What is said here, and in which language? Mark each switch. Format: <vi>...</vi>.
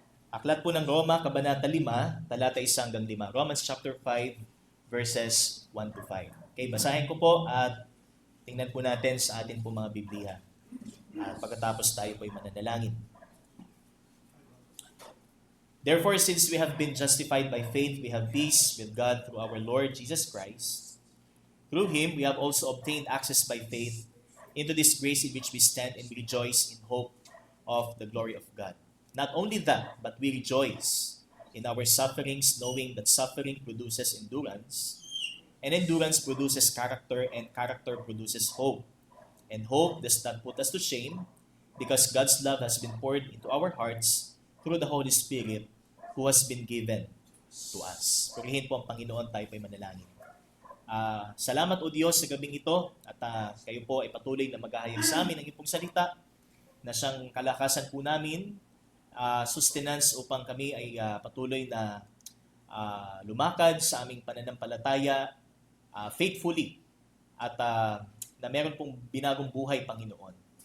<tl>Aklat po ng Roma, Kabanata 5, talata 1 hanggang 5.</tl> <en>Romans chapter 5, verses 1 to 5.</en> <tl>Okay, basahin ko po at tingnan po natin sa atin po mga Biblia. At pagkatapos tayo po ay mananalangin.</tl> <en>Therefore, since we have been justified by faith, we have peace with God through our Lord Jesus Christ. Through Him, we have also obtained access by faith into this grace in which we stand and we rejoice in hope of the glory of God. Not only that, but we rejoice in our sufferings, knowing that suffering produces endurance, and endurance produces character, and character produces hope. And hope does not put us to shame, because God's love has been poured into our hearts through the Holy Spirit who has been given to us.</en> <tl>Purihin po ang Panginoon, tayo po'y manalangin. Salamat o Diyos sa gabing ito at kayo po ay patuloy na maghahayag sa amin ng iyong salita na siyang kalakasan po namin, sustenance upang kami ay patuloy na lumakad sa aming pananampalataya faithfully at na meron pong binagong buhay, Panginoon.</tl>